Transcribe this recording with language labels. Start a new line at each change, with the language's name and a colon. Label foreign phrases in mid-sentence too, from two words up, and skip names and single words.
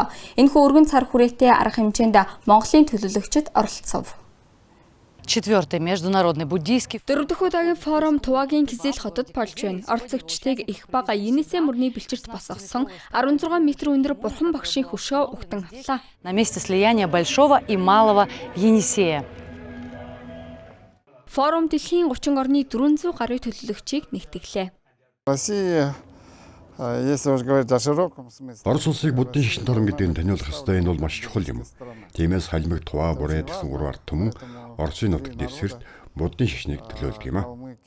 Mongolian: Энэхүү өргөн цар хүрээтэй арга хэмжээнд Монголын төлөөлөгчид оролцов.
Russian: 4-й международный буддийский
Mongolian: 4-р удаагийн форум Тувагийн Кизил хотод болж байна. Оролцогчдыг их бага Енисей мөрний бэлчирт босгосон 16 м өндөр бурхан багшийн хөшөө угтан авлаа.
Russian: На месте слияния Большого и Малого Енисея.
Mongolian: Форум дэлхийн 30 орны 400 гаруй төлөөлөгчийг нэгтгэлээ. Россия Орос улсыг буддын шашин торон гэдгийг таниулах ёстой, энэ бол маш чухал юм. Тиймээс халимаг Тува Бурай гэсэн 3 ард түмэн Оросын нутагт дэвсгэрт буддын шашныг төлөөлдөг юм а.